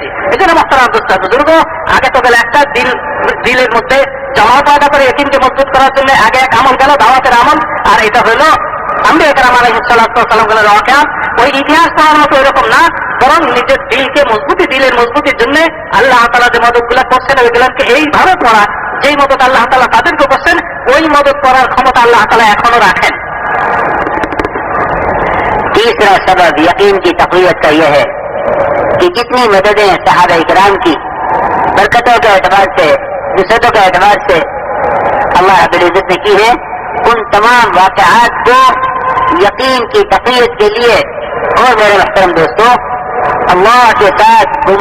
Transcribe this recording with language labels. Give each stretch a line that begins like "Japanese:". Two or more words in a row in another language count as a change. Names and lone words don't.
Bangla: এই জন্য
Urdu: محترم دوست بزرگ,
Bangla: আগে তো গেলে একটা দিলের মধ্যে জমা পয়দা করে ইয়াকিনকে মজবুত করার জন্য আগে এক আমল গেল, দাওয়াতের আমল, আর এটা হলো
Arabic: انبیاء کرام علیہم الصلاۃ والسلام
Bangla: ওয়াকিয়া। ওই ইতিহাস পড়ার মতো এরকম না, বরং নিজের দিলকে মজবুতি, দিলের মজবুতির জন্য
Arabic: الله تعالى
Bangla: যে মদদগুলো করছেন ওইগুলোকে এইভাবে পড়া, যেই মদদ
Arabic: الله تعالى
Bangla: তাদেরকে করছেন ওই মদদ করার ক্ষমতা
Arabic: الله تعالى
Bangla: এখনো রাখেন।
Urdu: تیسرا سبب یقین کی تقویت کا یہ ہے کہ جتنی مددیں صحابہ کرام کی برکتوں کے اعتبار سے، نصرتوں کے اعتبار سے
Arabic: اللہ رب العزت
Urdu: نے کی ہے، ان تمام واقعات کو یقین کی تقویت کے لیے اور میرے محترم دوستوں اللہ کے ساتھ